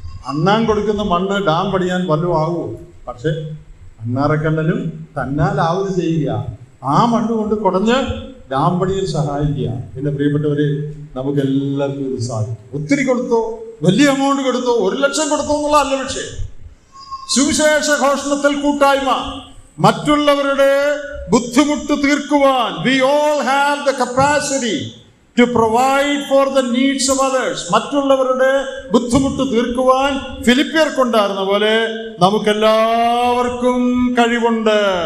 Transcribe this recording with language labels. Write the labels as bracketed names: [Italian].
[Malayalam] അണ്ണാൻ കൊടുക്കുന്ന മണ്ണ് ഡാം പണിയാൻ വല്ലതും ആകുമോ? പക്ഷെ അണ്ണാറക്കണ്ണനും തന്നാലാവത് ചെയ്യുക, ആ മണ്ണ് കൊണ്ട് കുടഞ്ഞ് ഡാം പണിയിൽ സഹായിക്കുക. പിന്നെ പ്രിയപ്പെട്ടവരെ, നമുക്ക് എല്ലാവർക്കും ഇത് സാധിക്കും. ഒത്തിരി കൊടുത്തോ, വലിയ എമൗണ്ട് കൊടുത്തോ, 1 ലക്ഷം കൊടുത്തോ എന്നുള്ള അല്ല വിഷയം. സുവിശേഷ ഘോഷണത്തിൽ കൂട്ടായ്മ, മറ്റുള്ളവരുടെ ബുദ്ധിമുട്ട് തീർക്കുവാൻ. [English] We all have the capacity to provide for the needs of others. [Malayalam] മറ്റുള്ളവരുടെ ബുദ്ധിമുട്ട് തീർക്കുവാൻ ഫിലിപ്പിയർക്കുണ്ടായിരുന്ന പോലെ നമുക്കെല്ലാവർക്കും കഴിവുണ്ട്.